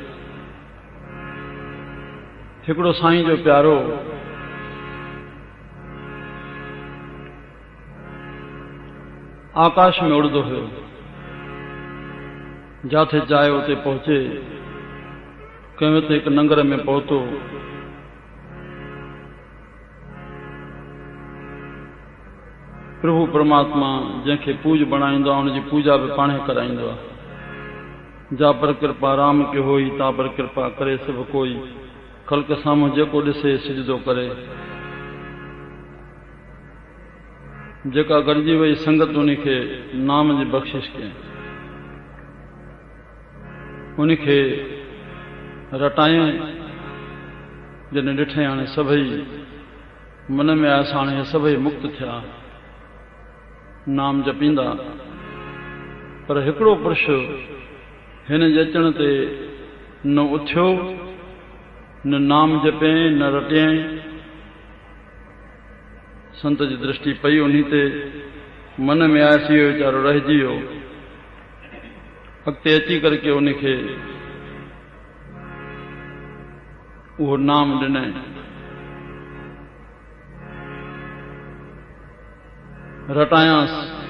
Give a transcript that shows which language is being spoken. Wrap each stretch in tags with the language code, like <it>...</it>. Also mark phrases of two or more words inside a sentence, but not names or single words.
<sd>हिकिड़ो साईं जो प्यारो आकाश में उड़दो हुयो, जाथे चाहे उते पहुचे। कंहिं वक़्तु हिकु नंगर में पहुतो। प्रभु परमात्मा जंहिंखे पूज बणाईंदो आहे उनजी पूजा बि पाणे कराईंदो आहे।</sd> <hi>जा पर कृपा राम के होई, ता पर कृपा करे सभु कोई।</hi> <sd>खल्क साम्हूं जेको ॾिसे सिजदो करे। जेका गॾिजी वई संगत उनखे नाम जी बख़्शिश कयईं, उनखे रटायईं। जॾहिं ॾिठईं हाणे सभई मन में आयसि, हाणे सभई मुक्त थिया, नाम जपींदा। पर हिकिड़ो पुरुष हिन जे अचण ते न उथियो, न नाम जपियईं, न रटियईं। संत जी दृष्टि पई उन्हीं ते, मन में आयसि इहो वीचारो रहिजी वियो। अॻिते अची करके उनखे उहो नाम ॾिनई। रटायांसि।</sd>